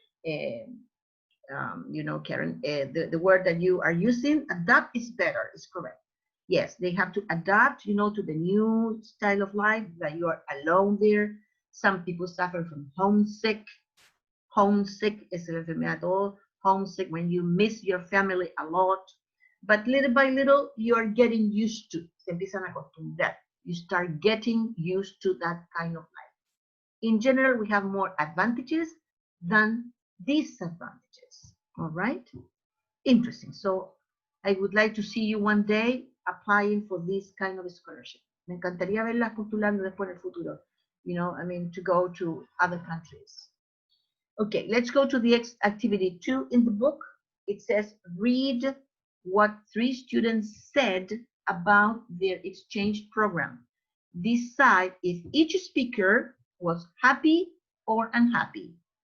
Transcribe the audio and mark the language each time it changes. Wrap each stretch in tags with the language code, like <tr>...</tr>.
<en>You know, Karen, the word that you are using, adapt, is better, is correct. Yes, they have to adapt, you know, to the new style of life, that you are alone there. Some people suffer from homesick. Homesick is</en> <es>la enfermedad todo.</es> <en>Homesick when you miss your family a lot. But little by little, you are getting used to.</en> <es>Se empiezan a acostumbrar.</es> <en>You start getting used to that kind of life. In general, we have more advantages than disadvantages. All right? Interesting. So I would like to see you one day applying for this kind of scholarship.</en> <es>Me encantaría verlas postulando después en el futuro.</es> <en>You know, I mean, to go to other countries. Okay, let's go to the activity 2 in the book. It says, read what 3 students said about their exchange program. Decide if each speaker was happy or unhappy.</en>